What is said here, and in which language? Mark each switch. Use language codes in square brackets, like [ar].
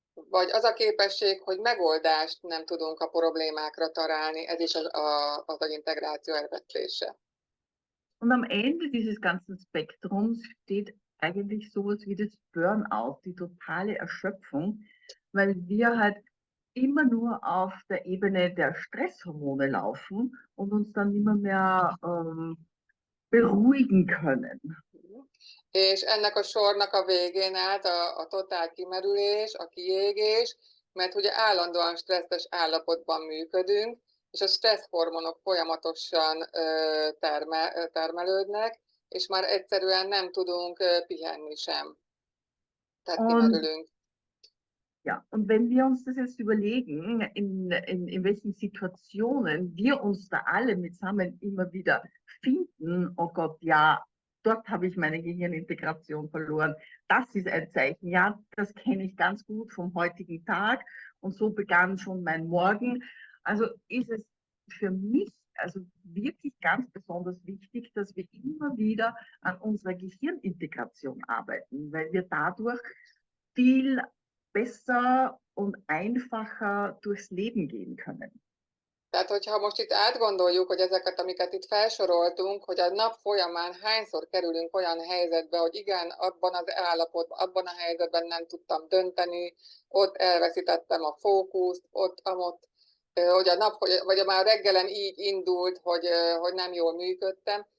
[hu] Vagy az a képesség, hogy megoldást nem tudunk a problémákra találni, ez is az agyintegráció elvesztése. [de] Und am Ende dieses ganzen Spektrums steht eigentlich sowas wie das Burnout, die totale Erschöpfung, weil wir halt immer nur auf der Ebene der Stresshormone laufen und uns dann immer mehr beruhigen können. [hu] És ennek a sornak a végén állt a totál kimerülés, a kiégés, mert ugye állandóan stresszes állapotban működünk, és a stresszhormonok folyamatosan termelődnek, és már egyszerűen nem tudunk pihenni sem. Tehát kimerülünk. [de] Ja, und wenn wir uns das jetzt überlegen, in welchen Situationen wir uns da alle mitsammen immer wieder finden, oh Gott, ja, dort habe ich meine Gehirnintegration verloren. Das ist ein Zeichen. Ja, das kenne ich ganz gut vom heutigen Tag und so begann schon mein Morgen. Also ist es für mich also wirklich ganz besonders wichtig, dass wir immer wieder an unserer Gehirnintegration arbeiten, weil wir dadurch viel besser und einfacher durchs Leben gehen können. [hu] Tehát, hogyha most itt átgondoljuk, hogy ezeket, amiket itt felsoroltunk, hogy a nap folyamán hányszor kerülünk olyan helyzetbe, hogy igen, abban az állapotban, abban a helyzetben nem tudtam dönteni, ott elveszítettem a fókuszt, ott, hogy a nap, vagy már reggelen így indult, hogy nem jól működtem.